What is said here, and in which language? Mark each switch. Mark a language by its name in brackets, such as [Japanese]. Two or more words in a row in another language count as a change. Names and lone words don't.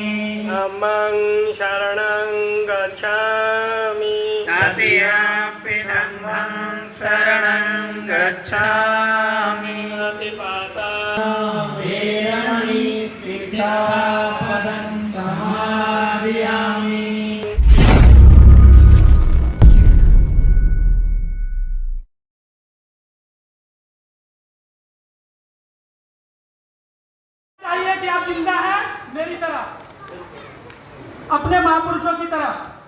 [Pali] धम्मं शरणं गच्छामि, तृतीयंपि धम्मं शरणं गच्छामि, प्रतिपाता वेरमणि शिक्षापदं समादयामि। [Hindi] चाहिए कि आप जिंदा हैं मेरी तरह, अपने महापुरुषों की तरह।